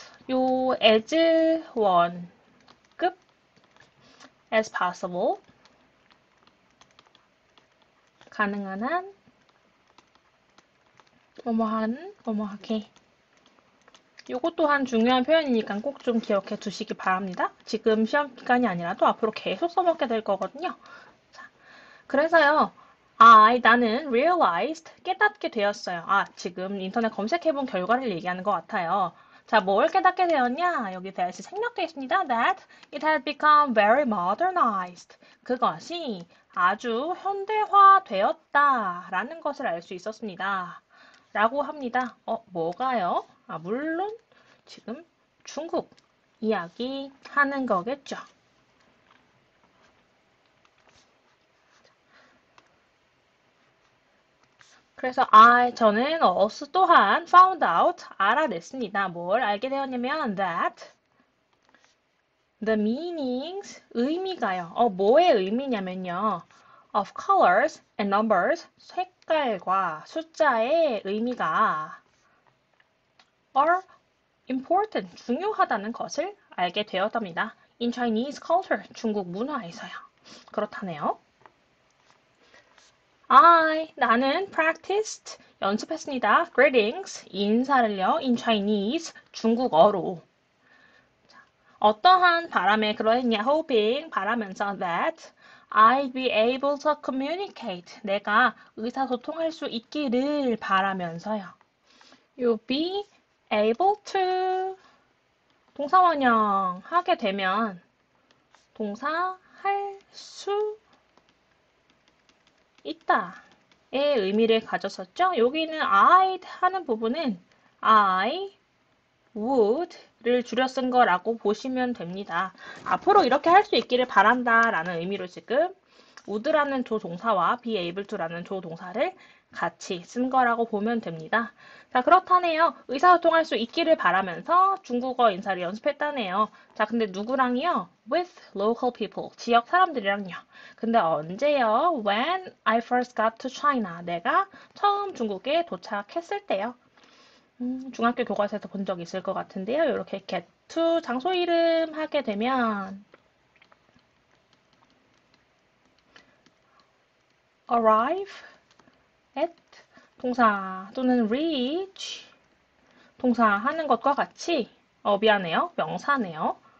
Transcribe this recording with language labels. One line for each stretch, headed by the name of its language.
Korean: 요 as 원급 as possible 가능한 한 뭐뭐하게 요것 또한 중요한 표현이니까 꼭 좀 기억해 두시기 바랍니다. 지금 시험 기간이 아니라도 앞으로 계속 써먹게 될 거거든요. 자, 그래서요. 나는 realized, 깨닫게 되었어요. 지금 인터넷 검색해본 결과를 얘기하는 것 같아요. 자, 뭘 깨닫게 되었냐? 여기 대시 생략되어 있습니다.
English: That it had become very modernized.
Korean: 그것이 아주 현대화되었다. 라는 것을 알 수 있었습니다. 라고 합니다. 뭐가요? 물론 지금 중국 이야기하는 거겠죠. 그래서 저는 also 또한 found out, 알아냈습니다. 뭘 알게 되었냐면
English: that the meanings,
Korean: 의미가요. 뭐의 의미냐면요.
English: of colors and numbers,
Korean: 색깔과 숫자의 의미가
English: are important,
Korean: 중요하다는 것을 알게 되었답니다.
English: In Chinese culture,
Korean: 중국 문화에서요. 그렇다네요. 나는 practiced, 연습했습니다. greetings, 인사를요.
English: in Chinese,
Korean: 중국어로. 어떠한 바람에 그러했냐,
English: hoping,
Korean: 바라면서
English: that I'd be able to communicate,
Korean: 내가 의사소통할 수 있기를 바라면서요. You be able to, 동사원형 하게 되면 동사 할 수 있다의 의미를 가졌었죠. 여기는 I'd 하는 부분은 I would를 줄여 쓴 거라고 보시면 됩니다. 앞으로 이렇게 할 수 있기를 바란다 라는 의미로 지금 would라는 조동사와 be able to라는 조동사를 같이 쓴 거라고 보면 됩니다. 자, 그렇다네요. 의사소통할 수 있기를 바라면서 중국어 인사를 연습했다네요. 자, 근데 누구랑요?
English: With local people,
Korean: 지역 사람들이랑요. 근데 언제요?
English: When I first got to China,
Korean: 내가 처음 중국에 도착했을 때요. 중학교 교과서에서 본 적 있을 것 같은데요. 이렇게 get to 장소 이름 하게 되면 arrive at 동사 또는 reach 동사 하는 것과 같이 미안해요. 명사네요.